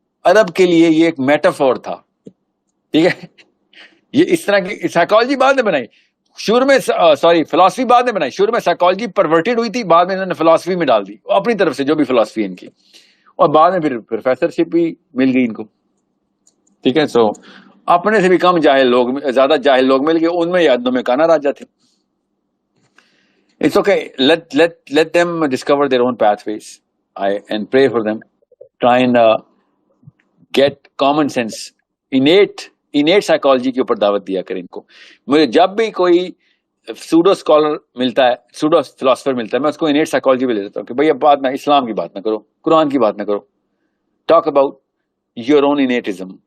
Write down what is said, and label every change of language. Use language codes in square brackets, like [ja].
[ur] عرب کے لیے یہ ایک میٹافور تھا. ٹھیک ہے, یہ اس طرح کی سائیکالوجی بعد میں بنائی, شروع میں فلسفی بعد میں بنائی. شروع میں سائیکالوجی پرورٹڈ ہوئی تھی, بعد میں انہوں نے فلسفی میں ڈال دی اپنی طرف سے جو بھی فلسفی ان کی, اور بعد میں پھر پروفیسر شپ بھی مل گئی ان کو. ٹھیک ہے, سو اپنے سے بھی کم جاہل لوگ, زیادہ جاہل لوگ مل گئے, ان میں یادوں میں کانا راجا تھے. [en] It's okay, let them discover their own pathways and pray for them. Try and get common sense, innate psychology [ur] کے اوپر دعوت دیا کریں ان کو. مجھے جب بھی کوئی سوڈو اسکالر ملتا ہے, سوڈو فلاسفر ملتا ہے, میں اس کو انیٹ سائیکالوجی پہ لے لیتا ہوں کہ بھائی اب بات نہ اسلام کی بات نہ کرو, قرآن کی بات نہ کرو, [en] Talk about your own انیٹزم.